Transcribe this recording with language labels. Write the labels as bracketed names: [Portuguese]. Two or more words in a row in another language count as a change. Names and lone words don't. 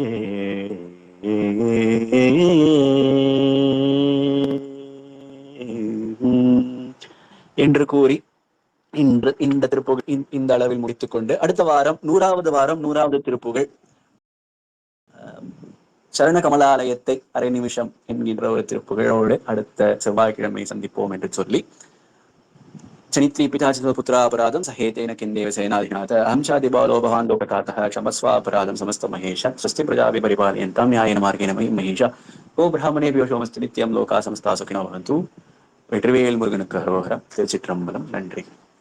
[Tamil] என்று கூறி இன்று இந்த திருப்புகழ் இந்த அளவில் முடித்துக் கொண்டு அடுத்த வாரம் 100வது திருப்புகழ் சரண கமலாலயத்தை அரை நிமிஷம் என்கின்ற ஒரு திருப்புகழோடு அடுத்த செவ்வாய்க்கிழமை சந்திப்போம் என்று சொல்லி [Sanskrit] चनित्री पिताचिपुत्रापराधं सहेतेन किन्देव सेनाधिनाथ अहंशादि बालो भवान् लोककातः क्षमस्वापराधं समस्तमहेश स्वस्ति प्रजाभिः परिपालयन्तां न्यायेन मार्गेण मयि महेश ओ ब्राह्मणेभ्यो सोमस्ति नित्यं लोकाः समस्ताः सुखिनो भवन्तु [Tamil] வெற்றிவேல் முருகனுக்கு அரோகரம். திருச்சிற்றம்பலம். நன்றி.